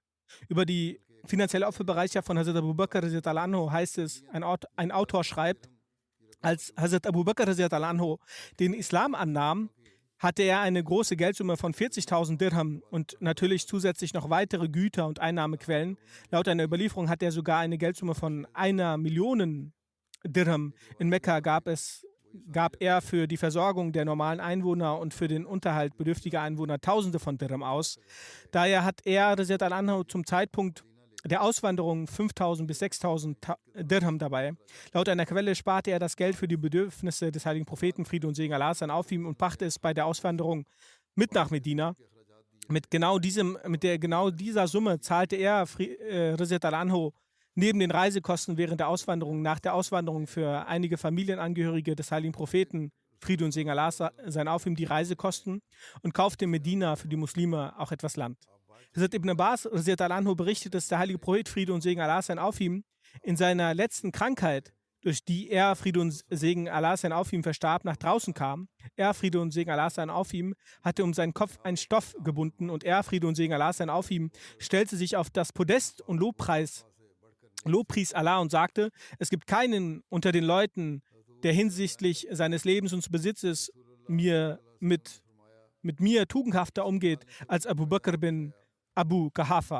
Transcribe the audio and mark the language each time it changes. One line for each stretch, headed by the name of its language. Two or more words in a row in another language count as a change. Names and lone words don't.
German: Über die finanzielle Opferbereitschaft von Hazrat Abu Bakr
Arabic: رضي الله عنه
German: heißt es, ein Autor schreibt, als Hazrat Abu Bakr
Arabic: رضي الله عنه
German: den Islam annahm, hatte er eine große Geldsumme von 40.000 Dirham und natürlich zusätzlich noch weitere Güter und Einnahmequellen. Laut einer Überlieferung hat er sogar eine Geldsumme von 1 Million Dirham. In Mekka gab er für die Versorgung der normalen Einwohner und für den Unterhalt bedürftiger Einwohner Tausende von Dirham aus. Daher hat er
Arabic: رضي الله عنه
German: zum Zeitpunkt der Auswanderung 5.000 bis 6.000 Dirham dabei. Laut einer Quelle sparte er das Geld für die Bedürfnisse des heiligen Propheten, Friede und Segen Allah sein auf ihm, und brachte es bei der Auswanderung mit nach Medina. Mit genau dieser Summe zahlte er
Arabic: رضي الله عنه
German: neben den Reisekosten während der Auswanderung, nach der Auswanderung für einige Familienangehörige des heiligen Propheten, Friede und Segen Allah sein auf ihm, die Reisekosten und kaufte in Medina für die Muslime auch etwas Land. Hazrat Ibn Abbas
Arabic: رضي الله عنه
German: berichtet, dass der heilige Prophet, Friede und Segen Allah sein auf ihm, in seiner letzten Krankheit, durch die er, Friede und Segen Allah sein auf ihm, verstarb, nach draußen kam. Er, Friede und Segen Allah sein auf ihm, hatte um seinen Kopf einen Stoff gebunden und er, Friede und Segen Allah sein auf ihm, stellte sich auf das Podest und lobpries Allah und sagte, es gibt keinen unter den Leuten, der hinsichtlich seines Lebens und Besitzes mit mir tugendhafter umgeht als Abu Bakr bin Abu Qahafa.